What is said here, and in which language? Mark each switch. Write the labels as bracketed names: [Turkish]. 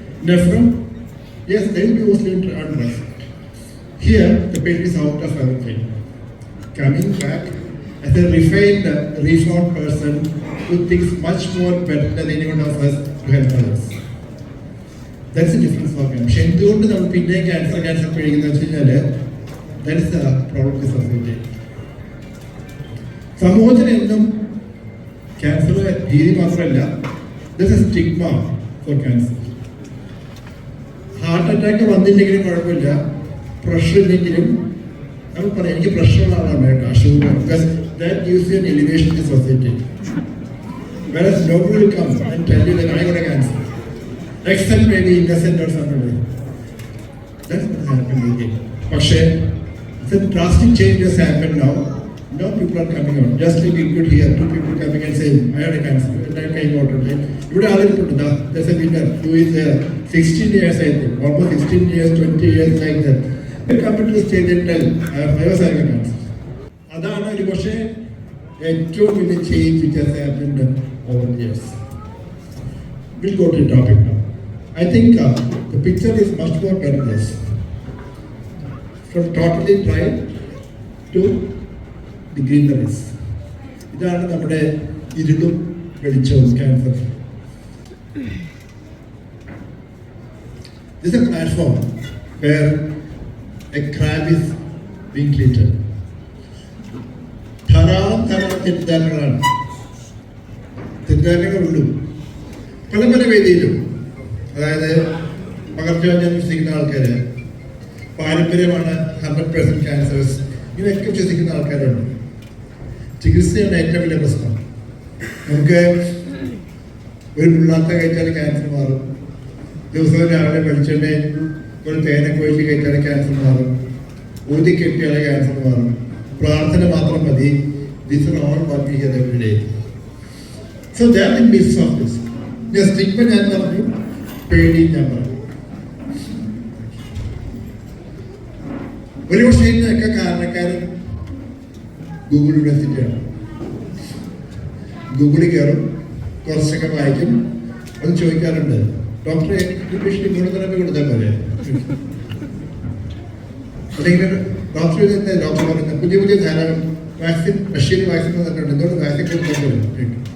[English] Nephro, yes, they will be mostly on drugs. Here, the patient is out of everything. Coming back as a refined, reformed person who thinks much more better than anyone of us to help others. That's the difference for him. [Malayalam] പക്ഷെ എന്തുകൊണ്ട് നമ്മൾ പിന്നെ cancer പേടിക്കുന്ന വെച്ച് കഴിഞ്ഞാല് [English] that is the problem with society. [Malayalam] സമൂഹത്തിന് എന്നും cancer ഭീതി മാത്രമല്ല, [English] there's a stigma for cancer. [Malayalam] Heart attack വന്നില്ലെങ്കിലും കുഴപ്പമില്ല, പ്രഷർ ഇല്ലെങ്കിലും നമ്മൾ പറയാം എനിക്ക് പ്രഷറുള്ള ആളാണ് കേട്ടോ, sugar, [English] because that gives you an elevation in the society. Whereas nobody will come and tell you that I got a cancer. Except maybe innocent or somebody. That's what happened again. [Malayalam] പക്ഷേ [English] the drastic change has happened now. Now people are coming out. Just like you could hear two people coming and saying, I had a cancer. And I came out today. [Malayalam] ഇവിടെ ആളുകളുണ്ട്. [English] There's a winner who is there. 16 years I think. Almost 16 years, 20 years like that. They come to the stage and tell, I was having a cancer. [Malayalam] അതാണ് ഒരു പക്ഷേ ഏറ്റവും വലിയ change [English] which has happened over the years. We'll go to the topic now. I think the picture is much more better than this. From totally dry to the greeneries. [Malayalam] ഇതാണ് നമ്മുടെ ഇരുളും വെളിച്ചവും cancer. [English] This is a platform where a crab is being treated. [Malayalam] ധാരാളം തെറ്റിദ്ധാരണകളാണ്. തെറ്റിദ്ധാരണകളുള്ളൂ പല പല വേദിയിലും. അതായത് പകർച്ചവ്യാധി വിശ്വസിക്കുന്ന ആൾക്കാര്, പാരമ്പര്യമാണ് 100% ക്യാൻസേഴ്സ്, ഇങ്ങനെയൊക്കെ വിശ്വസിക്കുന്ന ആൾക്കാരുണ്ട്. ചികിത്സയാണ് ഏറ്റവും വലിയ പ്രശ്നം. നമുക്ക് ഒരു പിള്ളാത്ത കഴിച്ചാൽ ക്യാൻസർ മാറും, ദിവസവും രാവിലെ വെളിച്ചെണ്ണയിൽ ഒരു തേനൊക്കെ ഒഴിച്ച് കഴിച്ചാൽ ക്യാൻസർ മാറും, ഊതി കെട്ടിയാൽ ക്യാൻസർ മാറും, പ്രാർത്ഥന മാത്രം മതി. [English] These are all what we hear every day. So they are the myths of this. [Malayalam] ഞാൻ സ്റ്റിഗ്മ ഞാൻ പറഞ്ഞു, പേടി ഞാൻ പറഞ്ഞു. ഒരുപക്ഷെ ഇതിനൊക്കെ കാരണക്കാരൻ ഗൂഗിൾ യൂണിവേഴ്സിറ്റിയാണ്. ഗൂഗിളിൽ കയറും, കുറച്ചൊക്കെ വായിക്കും, അത് ചോദിക്കാറുണ്ട്, ഡോക്ടറെ പേഷ്യൻ്റ് ഇമ്മ്യൂണോതെറാപ്പി കൊടുത്താൽ പോലെ, അല്ലെങ്കിൽ ഡോക്ടർ പറയുന്നത് പുതിയ പുതിയ ധാരാളം വാക്സിൻ, റഷ്യയിൽ വാക്സിൻ തന്നിട്ടുണ്ട്, എന്തുകൊണ്ട് വാക്സിൻ കൊടുക്കാൻ.